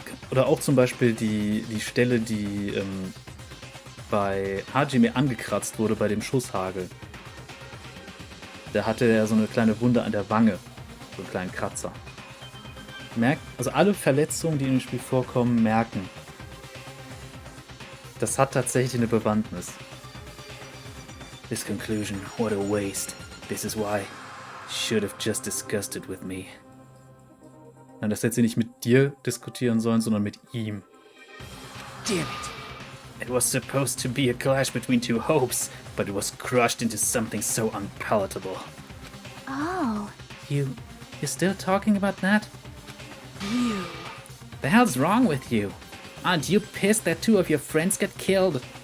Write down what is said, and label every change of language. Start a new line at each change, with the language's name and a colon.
German: Oder auch zum Beispiel die Stelle, die bei Hajime angekratzt wurde bei dem Schusshagel. Da hatte er so eine kleine Wunde an der Wange. So einen kleinen Kratzer. Also alle Verletzungen, die in dem Spiel vorkommen, merken. Das hat tatsächlich eine Bewandtnis.
English: This conclusion, what a waste. This is why. Should have just discussed it with me.
German: Nein, das hätte sie nicht mit dir diskutieren sollen, sondern mit ihm.
English: Damn it. It was supposed to be a clash between two hopes, but it was crushed into something so unpalatable. Oh. You're still talking about that? You. The hell's wrong with you? Aren't you pissed that 2 of your friends got killed?